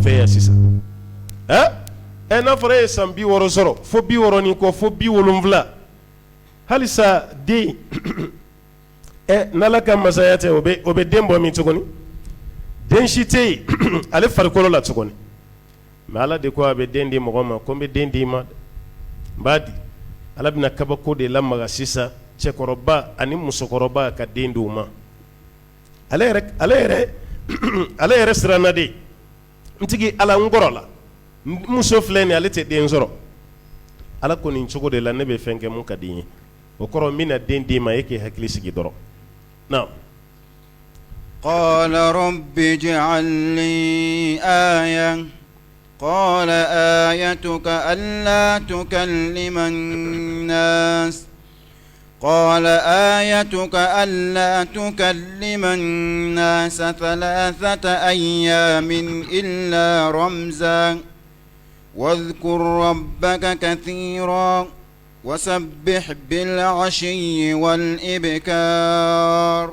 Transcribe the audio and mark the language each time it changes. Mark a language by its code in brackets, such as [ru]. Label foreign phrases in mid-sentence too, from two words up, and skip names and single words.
[bm] fɛ yan sisan n'a fɔra e ye san 60 sɔrɔ fo 60 ni kɔ fo 70 halisa den n'Ala ka masaya tɛ o bɛ den bɔ min tuguni den si tɛ yen ale farikolo la tuguni mais Ala de ko a bɛ den di mɔgɔ ma ko n bɛ den di ma n b'a di Ala bɛna kabako de lamaga sisan cɛkɔrɔba ani musokɔrɔba ka den di u ma ale yɛrɛ siranna de n tigi Ala n kɔrɔ la muso filɛ nin ale tɛ den sɔrɔ Ala ko nin cogo de la ne bɛ fɛn kɛ mun ka di n ye o kɔrɔ n bɛna den di ma e k'i hakili sigi dɔrɔn naam. [ar] قال رب اجعل لي آية قال آيتك ألا تكلم الناس قال آيتك ألا تكلم الناس 3 أيام إلا رمزا واذكر ربك كثيرا وسبح بالعشي والإبكار